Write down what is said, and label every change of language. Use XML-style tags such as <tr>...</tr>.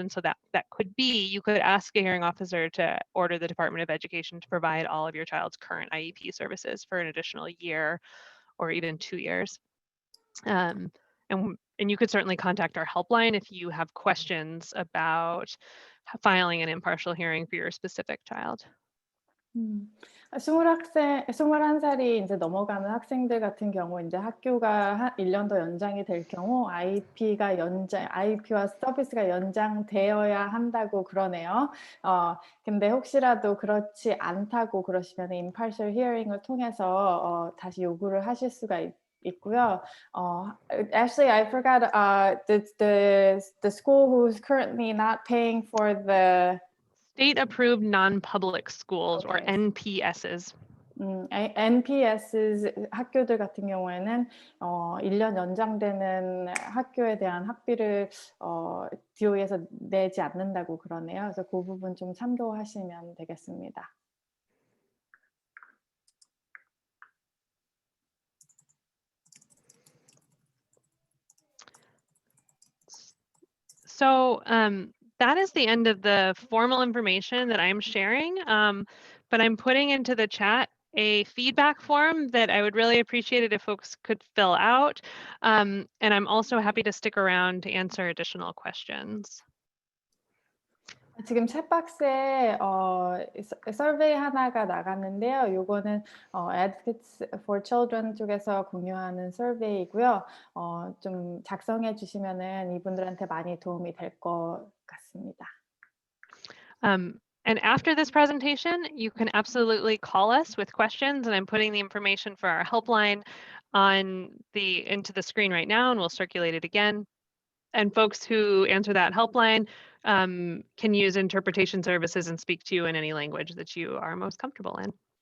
<en>And so that could be, you could ask a hearing officer to order the Department of Education to provide all of your child's current IEP services for an additional year or even 2 years. And you could certainly contact our helpline if you have questions about filing an impartial hearing for your specific child.</en> <ko>21살이 이제 넘어가는 학생들 같은 경우 이제 학교가 1년 더 연장이 될 경우 IEP와 서비스가 연장되어야 한다고 그러네요. 근데 혹시라도 그렇지 않다고 그러시면 impartial hearing을 통해서 다시 요구를 하실 수가 있고요.</ko> <en>Actually, I forgot the school who's currently not paying for the State-approved non-public schools, or NPSs.</en> <ko>NPS 학교들 같은 경우에는 1년 연장되는 학교에 대한 학비를 DOE에서 내지 않는다고 그러네요. 그래서 그 부분 좀 참고하시면 되겠습니다.</ko> <en>So that is the end of the formal information that I'm sharing, but I'm putting into the chat a feedback form that I would really appreciate it if folks could fill out. And I'm also happy to stick around to answer additional questions.</en> <ko>지금 챗박스에 서베이 하나가 나갔는데요. 요거는 Advocates for Children 쪽에서 공유하는 서베이고요. 좀 작성해 주시면은 이분들한테 많이 도움이 될 것 같습니다.</ko> <en>And after this presentation, you can absolutely call us with questions, and I'm putting the information for our helpline into the screen right now, and we'll circulate it again. And folks who answer that helpline can use interpretation services and speak to you in any language that you are most comfortable in.</en>